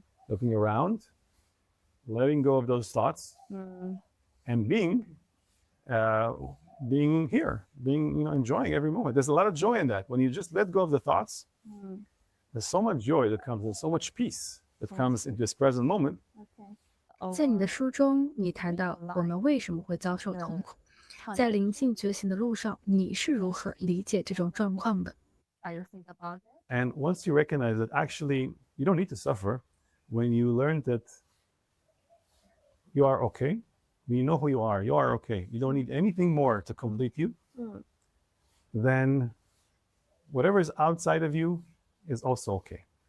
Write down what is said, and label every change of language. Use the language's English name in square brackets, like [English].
[English] Looking around, letting go of those thoughts, and being here, enjoying every moment. There's a lot of joy in that. When you just let go of the thoughts, there's so much joy that comes and so much peace that comes in this present moment. [Chinese] 在你的书中，你谈到我们为什么会遭受痛苦，在灵性觉醒的路上，你是如何理解这种状况的？ [English] And once you recognize that actually you don't need to suffer, when you learn that you are okay, when you know who you are okay, you don't need anything more to complete you, then whatever is outside of you is also okay.